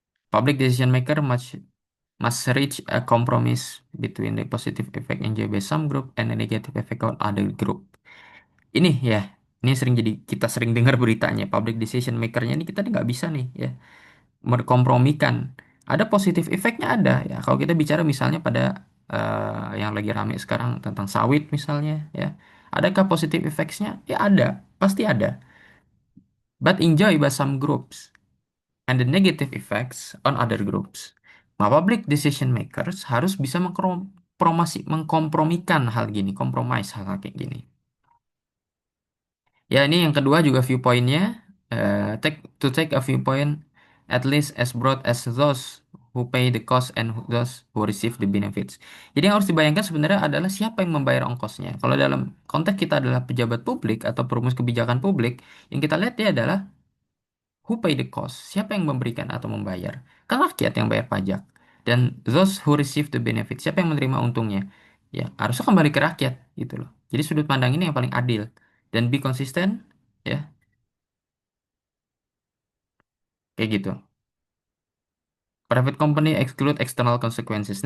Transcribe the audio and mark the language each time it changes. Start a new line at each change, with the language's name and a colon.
English: Public decision maker must reach a compromise between the positive effect enjoyed by some group and the negative effect on other group.
Indonesian: Ini ya, ini sering jadi kita sering dengar beritanya public decision makernya ini kita nggak bisa nih ya berkompromikan. Ada positif efeknya ada ya. Kalau kita bicara misalnya pada yang lagi rame sekarang tentang sawit misalnya ya. Adakah positif efeknya? Ya ada, pasti ada.
English: But enjoy by some groups and the negative effects on other groups.
Indonesian: Public decision makers harus bisa mengkompromikan hal gini, compromise hal, hal kayak gini. Ya, ini yang kedua juga viewpointnya.
English: Take a viewpoint at least as broad as those. who pay the cost and those who receive the benefits.
Indonesian: Jadi yang harus dibayangkan sebenarnya adalah siapa yang membayar ongkosnya. Kalau dalam konteks kita adalah pejabat publik atau perumus kebijakan publik, yang kita lihat dia adalah
English: who pay the cost,
Indonesian: siapa yang memberikan atau membayar. Kan rakyat yang bayar pajak. Dan
English: those who receive the benefits,
Indonesian: siapa yang menerima untungnya. Ya, harusnya kembali ke rakyat gitu loh. Jadi sudut pandang ini yang paling adil dan be konsisten ya, kayak gitu.
English: Private company exclude external consequences.